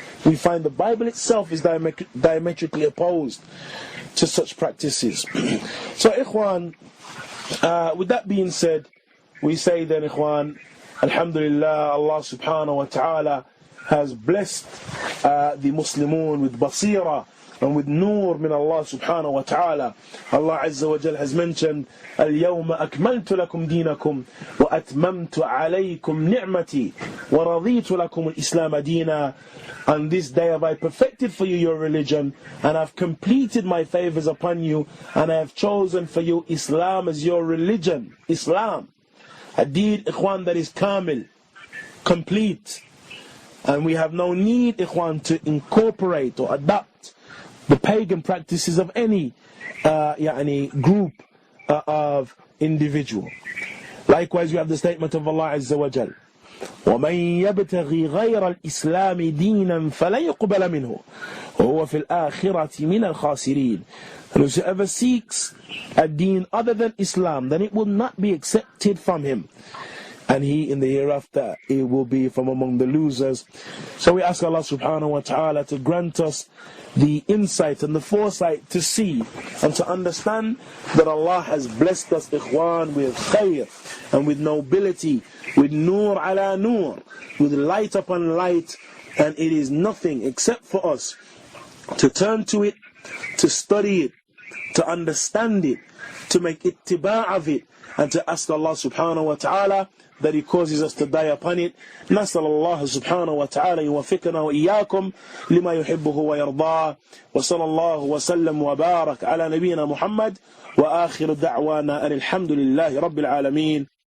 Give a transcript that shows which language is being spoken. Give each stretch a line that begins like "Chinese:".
English: We find the Bible itself is diametrically opposed to such practices. So ikhwan, with that being said, we say then, ikhwan, alhamdulillah, Allah subhanahu wa ta'ala has blessed the Muslimun with basira and with nur min Allah subhanahu wa ta'ala. Allah Azza wa Jal has mentioned,
Arabic: اليوم أكملت لكم دينكم وأتممت عليكم نعمتي ورضيت لكم الإسلام دينا.
English: On this day have I perfected for you your religion, and I've completed my favors upon you, and I have chosen for you Islam as your religion. Islam, a deed, ikhwan, that is kamil, complete. And we have no need, ikhwan, to incorporate or adopt the pagan practices of any group of individual. Likewise, we have the statement of Allah Azza wa Jal,
Arabic: وَمَنْ يَبْتَغِي غَيْرَ الْإِسْلَامِ دِينًا فَلَنْ يُقْبَلَ مِنْهُ وَهُوَ فِي الْآخِرَةِ مِنَ الْخَاسِرِينَ.
English: And whosoever seeks a deen other than Islam, then it will not be accepted from him, and he in the hereafter it will be from among the losers. So we ask Allah subhanahu wa ta'ala to grant us the insight and the foresight to see and to understand that Allah has blessed us, ikhwan, with khair and with nobility, with nur ala nur, with light upon light, and it is nothing except for us to turn to it, to study it, to understand it, to make ittiba' of it, and to ask Allah subhanahu wa ta'ala that He causes us to die upon it.
Arabic: نسأل الله سبحانه وتعالى يوفقنا وإياكم لما يحبه ويرضاه وصلى الله وسلم وبارك على نبينا محمد وآخر دعوانا أن الحمد لله رب العالمين.